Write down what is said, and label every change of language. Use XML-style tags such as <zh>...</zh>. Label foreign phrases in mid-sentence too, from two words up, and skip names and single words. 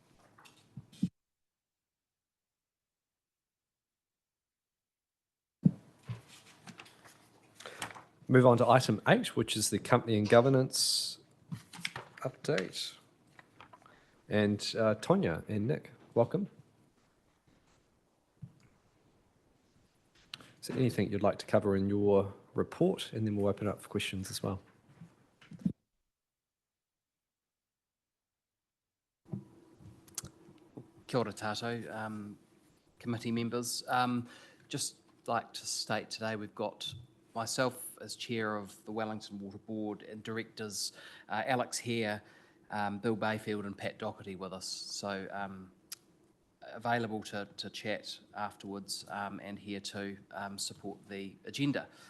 <en>Move on to item 8, which is the company and governance update. And Tonya and Nick, welcome. Is there anything you'd like to cover in your report? And then we'll open up for questions as well.</en> <mi>Kia ora tātou,</mi> <en>committee members. Just like to state today we've got myself as chair of the Wellington Water Board and directors Alex Hare, Bill Bayfield and Pat Doherty with us. So available to chat afterwards and here to support the agenda.</en>